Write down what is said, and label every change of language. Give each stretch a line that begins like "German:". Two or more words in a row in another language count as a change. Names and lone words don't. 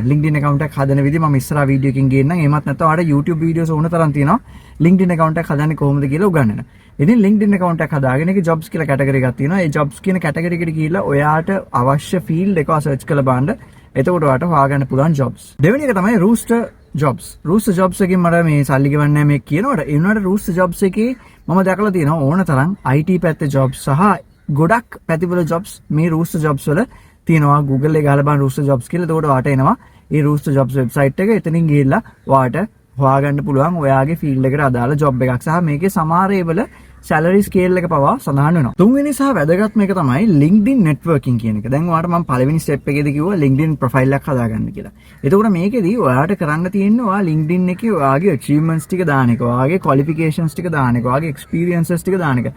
Sinhala: LinkedIn account එකක් හදන විදිහ මම ඉස්සරහා වීඩියෝ එකකින් ගේන්නම්. එහෙමත් නැත්නම් ඔයාට YouTube videos ඕන තරම් තියෙනවා. LinkedIn account එකක් හදන්නේ කොහොමද කියලා උගන්වන්න. ඉතින් LinkedIn account එකක් හදාගෙන ඒකේ jobs කියලා category එකක් තියෙනවා. ඒ jobs කියන category එකට ගිහිල්ලා ඔයාට අවශ්‍ය field එක search කරලා බලන්න. එතකොට ඔයාට හොයාගන්න පුළුවන් jobs. දෙවෙනි එක තමයි Rooster jobs. Rooster jobs එකකින් මට මේ සල්ලි ගෙවන්නේ නැහැ මේ කියනකොට ඒ වුණාට Rooster jobs එකේ මම දැකලා තියෙනවා ඕන තරම් IT පැත්තේ jobs සහ ගොඩක් පැතිවල jobs මේ Rooster jobs වල තියෙනවා. Google එකේ ගහලා බලන්න Rooster jobs කියලා. එතකොට ඔයාට එනවා මේ Rooster jobs website එක. එතනින් ගිහිල්ලා ඔයාට හොයාගන්න පුළුවන් ඔයාගේ ෆීල්ඩ් එකට අදාළ ජොබ් එකක් සහ මේකේ සමහර ඒවල
English: salary scale
Sinhala: එක පවා සඳහන් වෙනවා. තුන්වෙනි සහ වැදගත්ම එක තමයි LinkedIn networking කියන එක. දැන් ඔයාලට මම පළවෙනි ස්ටෙප් එකේදී කිව්වා LinkedIn ප්‍රොෆයිල් එකක් හදාගන්න කියලා. එතකොට මේකෙදී ඔයාට කරන්න තියෙන්නේ ඔයා LinkedIn එකේ ඔයාගේ achievements ටික දාන එක, ඔයාගේ qualifications ටික දාන එක, ඔයාගේ experiences ටික දාන එක.